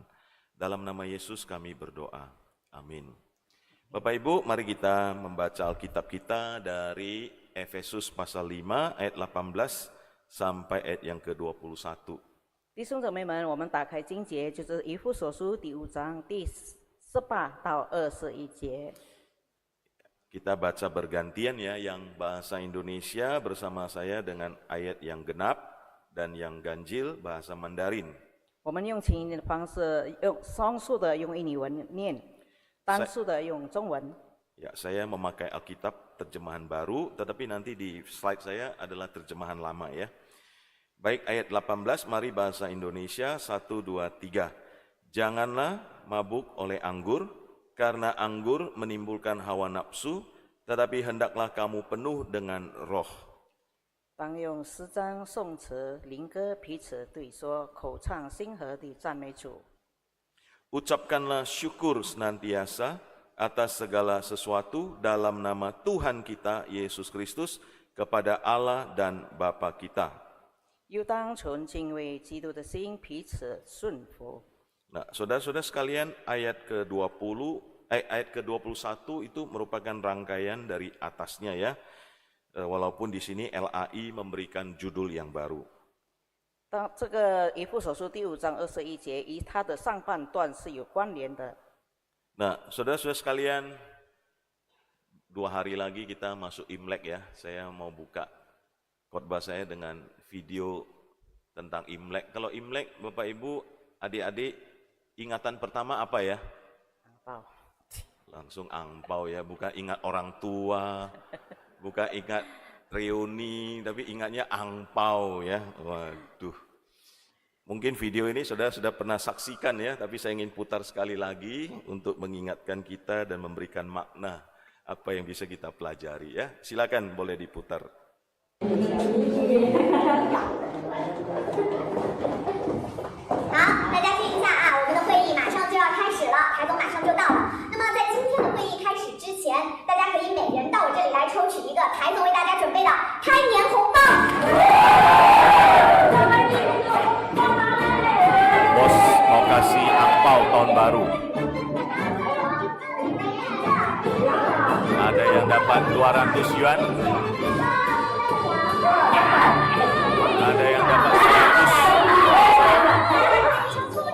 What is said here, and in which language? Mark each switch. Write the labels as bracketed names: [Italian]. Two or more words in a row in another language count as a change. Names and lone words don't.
[Indonesian] Dalam nama Yesus kami berdoa. Amin. Bapak Ibu, mari kita membaca Alkitab kita dari Efesus pasal 5 ayat 18 sampai ayat yang ke-21. [Chinese] 弟兄姊妹们，我们打开经节，就是以弗所书第5章第18到21节。 [Indonesian] Kita baca bergantian ya, yang bahasa Indonesia bersama saya dengan ayat yang genap dan yang ganjil bahasa Mandarin. [Chinese] 我们用清音的方式，用双数的用印尼文念，单数的用中文。 [Indonesian] Ya, saya memakai Alkitab terjemahan baru, tetapi nanti di slide saya adalah terjemahan lama ya. Baik, ayat 18, mari bahasa Indonesia, 1, 2, 3. Janganlah mabuk oleh anggur, karena anggur menimbulkan hawa nafsu, tetapi hendaklah kamu penuh dengan roh. [Chinese] 当用诗章、颂词、灵歌彼此对说，口唱心和地赞美主。 [Indonesian] Ucapkanlah syukur senantiasa atas segala sesuatu dalam nama Tuhan kita Yesus Kristus kepada Allah dan Bapa kita. [Chinese] 又当存敬畏基督的心，彼此顺服。 [Indonesian] Nah, saudara-saudara sekalian, ayat ke-21 itu merupakan rangkaian dari atasnya ya. Walaupun di sini LAI memberikan judul yang baru. [Chinese] 当这个以弗所书第5章21节，与它的上半段是有关联的。 [Indonesian] Nah, saudara-saudara sekalian, 2 hari lagi kita masuk Imlek ya. Saya mau buka khotbah saya dengan video tentang Imlek. Kalau Imlek, Bapak Ibu, adik-adik, ingatan pertama apa ya? Angpau. Langsung angpau ya, bukan ingat orang tua, bukan ingat reuni, tapi ingatnya angpau ya. Waduh. Mungkin video ini saudara sudah pernah saksikan ya, tapi saya ingin putar sekali lagi untuk mengingatkan kita dan memberikan makna apa yang bisa kita pelajari ya. Silakan boleh diputar. [Chinese] 好，大家听一下啊，我们的会议马上就要开始了，台总马上就到了。那么在今天的会议开始之前，大家可以每人到我这里来抽取一个台总为大家准备的开年红包。 [Indonesian] Bos mau kasih angpau tahun baru. Ada yang dapat 200 yuan. Ada yang dapat 100.